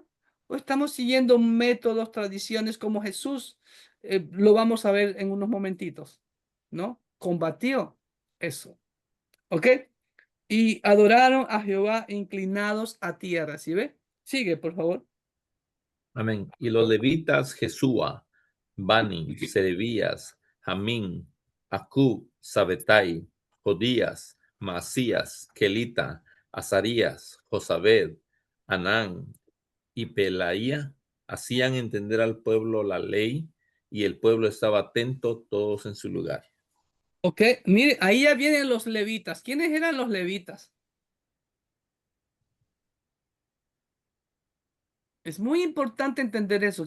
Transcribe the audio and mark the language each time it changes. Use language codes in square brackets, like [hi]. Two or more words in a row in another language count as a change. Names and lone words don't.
[es] ¿O estamos siguiendo métodos, tradiciones como Jesús? Lo vamos a ver en unos momentitos, ¿no? Combatió eso. ¿Ok? Y adoraron a Jehová inclinados a tierra. ¿Sí ve? Sigue, por favor. Amén. Y los levitas, Jesúa, Bani, Serebías, Jamín, Acub, Sabetai, Jodías, Masías, Kelita, Azarías, Josabed, Anán y Pelaía hacían entender al pueblo la ley y el pueblo estaba atento todos en su lugar. Ok, mire, ahí ya vienen los levitas. ¿Quiénes eran los levitas? Es muy importante entender eso.